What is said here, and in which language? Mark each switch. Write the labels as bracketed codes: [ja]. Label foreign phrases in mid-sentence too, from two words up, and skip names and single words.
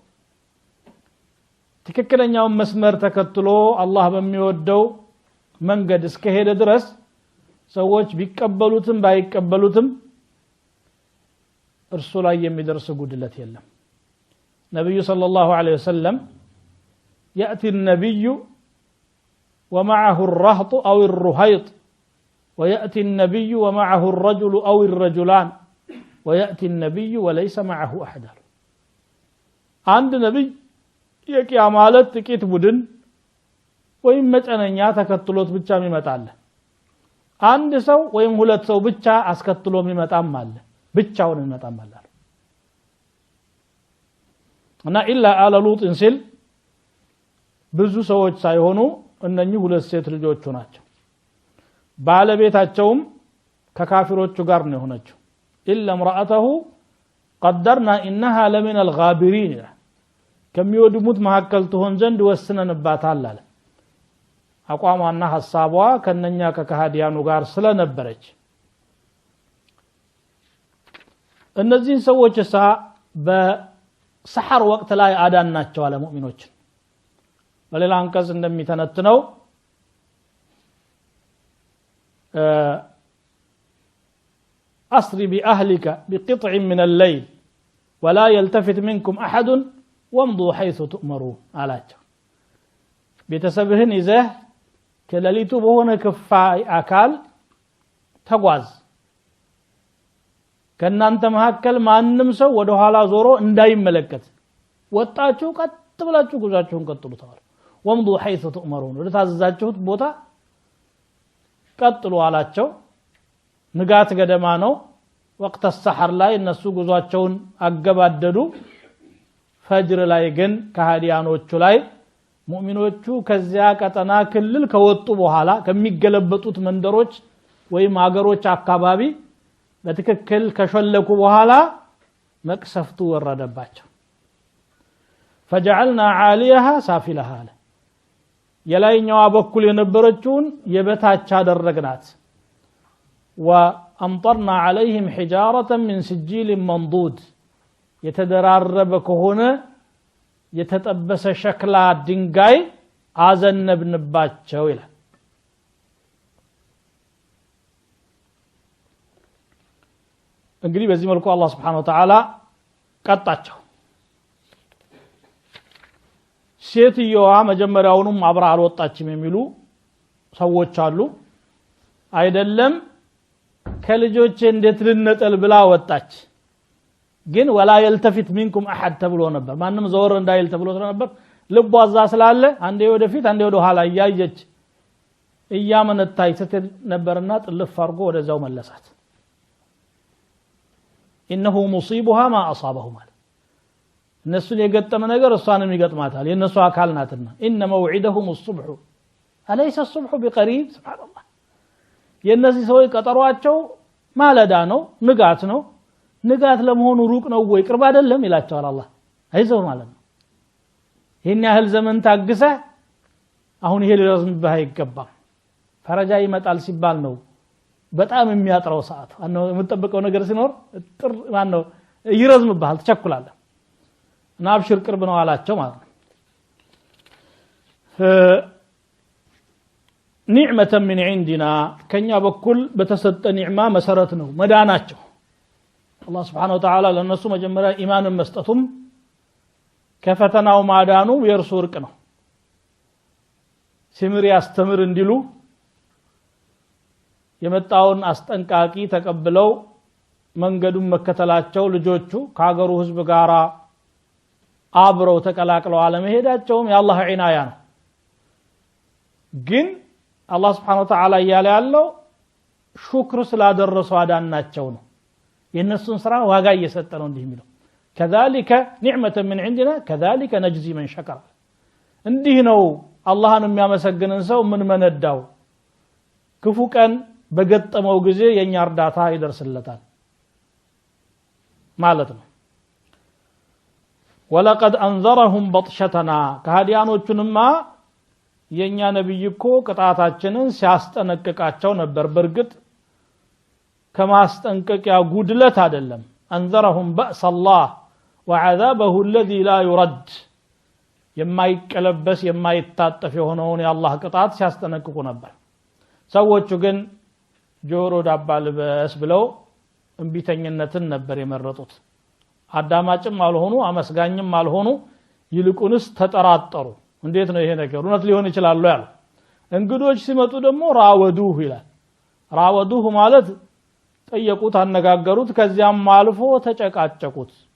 [am] ትክክለኛው መስመር ተከትሎ አላህ በሚወደው መንገድ እስከሄደ ድረስ ሰዎች ቢቀበሉትም ባይቀበሉትም እርሱ ላይ የሚደርስ ጉድለት የለም ነብዩ [ar] صلى الله عليه وسلم يأتي النبي ومعه الرهط أو الرهيط ويأتي النبي ومعه الرجل أو الرجلان ويأتي النبي وليس معه أحد عند نبي [am] የቂያማለት ጥቂት ቡድን ወይም መጠነኛ ተከትሎት ብቻ የሚመጣል አንድ ሰው ወይም ሁለት ሰው ብቻ አስከትሎ የሚመጣም አለ ብቻውን የሚመጣም አለ እና [ar] إلا آل لوط [am] እንሲል ብዙ ሰዎች ሳይሆኑ እነኚህ ሁለት ሴት ልጆቹ ናቸው ባለቤታቸውም ከካፊሮቹ ጋር ነው የሆነችው ኢላ [ar] امراته قدرنا انها لمن الغابرين [am] ከሚወድሙት መሐከል ትሆን ዘንድ ወስነንባታል አለ አቋሟና ሐሳቧ ከነኛ ከካህዲያኑ ጋር ስለነበረች እነዚህ ሰዎች በሰሐር ወቅት ላይ አዳናቸው አለ ሙእሚኖች በሌላ አንቀጽ እንደሚተነትነው [ar] أسري بأهلك بقطع من الليل ولا يلتفت منكم أحد وامضوا حيث تؤمرون [am] አላቸው ቤተሰብህን ይዘህ ከሌሊቱ በሆነ ክፋይ አካል ተጓዝ ከናንተ መሐከል ማንንም ሰው ወደ ኋላ ዞሮ እንዳይመለከት ወጣችሁ ቀጥ ብላችሁ ጉዟችሁን ቀጥሉ ተባለ [ar] وامضوا حيث تؤمرون [am] ወደ ታዘዛችሁት ቦታ ቀጥሉ አላቸው ንጋት ገደማ ነው ወቅት السحر ላይ እነሱ ጉዟቸውን አገባደዱ ፈጅር ላይ ግን ከሃዲያኖቹ ላይ ሙእሚኖቹ ከዚያ ቀጠና ክልል ከወጡ በኋላ ከሚገለበጡት መንደሮች ወይም አገሮች አካባቢ በትክክል ከሸለኩ በኋላ መቅሰፍቱ ወረደባቸው [ar] فجعلنا عاليها سافلها [am] የላይኛው በኩል የነበረችውን የበታች አደረግናት [ar] وامطرنا عليهم حجارة من سجيل منضود [am] የተደራረበ ከሆነ የተጠበሰ ሸክላ ድንጋይ አዘነብንባቸው ይላል እንግዲህ በዚህ መልኩ አላህ [ar] سبحانه وتعالى [am] ቀጣቸው ሴትየዋ መጀመሪያውንም አብራ አልወጣችም የሚሉ ሰዎች አሉ አይደለም ከልጆቼ እንዴት ልነጠል ብላ ወጣች ግን [ar] ولا يلتفت منكم احد [am] ተብሎ ነበር ማንንም ዘወር እንዳይል ተብሎ ነበር ልቧ እዛ ስላለ አንዴ ወደፊት አንዴ ወደ ኋላ ያያየች እያመነታይ ስትል ነበርና ጥልፍ አርጎ ወደዛው መለሳት [ar] انه مصيبها ما اصابهم [am] እነሱን የገጠመ ነገር እሷንም ይገጥማታል የነሱ አካል ናትና [ar] ان موعدهم الصبح أليس الصبح بقريب سبحان الله [am] የነዚህ ሰው ቀጠሯቸው ማለዳ ነው ንጋት ነው ንጋት ለመሆኑ ሩቅ ነው ወይ ቅርብ አይደለም ይላቸዋል አላህ አይዘው ማለት ነው ይሄን ያህል ዘመን ታግሰ አሁን ይሄ ሊረዝምብህ አይገባም ፈረጃ ይመጣል ሲባል ነው በጣም የሚያጥረው ሰዓት አነው የምትጠብቀው ነገር ሲኖር ጥር ማነው ይረዝምብሃል ትቸኩላለህ እና አብሽር ቅርብ ነው አላቸው ማለት ነው [ar] نعمة من عندنا [am] ከኛ በኩል በተሰጠ ኒዕማ መሰረት ነው መዳናቸው አላህ [ar] سبحانه وتعالى [am] ለነሱ መጀመሪያ ኢማንን መስጠቱም ከፈተናው ማዳኑ የርሱ ወርቅ ነው ሲምር ያስተምር እንዲሉ የመጣውን አስጠንቃቂ ተቀብለው መንገዱን መከተላቸው ልጆቹ ከሀገሩ ህዝብ ጋራ አብረው ተቀላቅለው አለመሄዳቸውም የአላህ ዒናያ ነው ግን አላህ [ar] سبحانه وتعالى [am] ያለው ሹክር ስላደረሱ አዳናቸው ነው የነሱን ስራ ዋጋ እየሰጠ ነው እንዲህ የሚለው [ar] كذلك نعمة من عندنا كذلك نجزي من شكر [am] እንዲህ ነው አላህን የሚያመሰግንን ሰው ምን መነዳው ክፉ ቀን በገጠመው ጊዜ የኛ እርዳታ ይደርስለታል ማለት ነው [ar] ولقد انذرهم بطشتنا [am] ከሃዲያኖቹንማ የኛ ነብይ እኮ ቅጣታችንን ሲያስጠነቅቃቸው ነበር በርግጥ ከማስጠንቀቂያ ጉድለት አይደለም [ar] انذرهم بأس الله وعذابه الذي لا يرد [am] የማይቀለበስ የማይታጠፍ የሆነውን የአላህ ቅጣት ሲያስጠነቅቁ ነበር ሰዎቹ ግን ጆሮ ዳባ ልበስ ብለው እንቢተኝነትን ነበር የመረጡት አዳማጭም አልሆኑ አመስጋኝም አልሆኑ ይልቁንስ ተጠራጠሩ እንዴት ነው ይሄ ነገር እውነት ሊሆን ይችላል ያሉ እንግዶች ሲመጡ ደግሞ ራወዱሁ ይላል ራወዱሁ ማለት ጠየቁት አነጋገሩት ከዚያም አልፎ ተጨቃጨቁት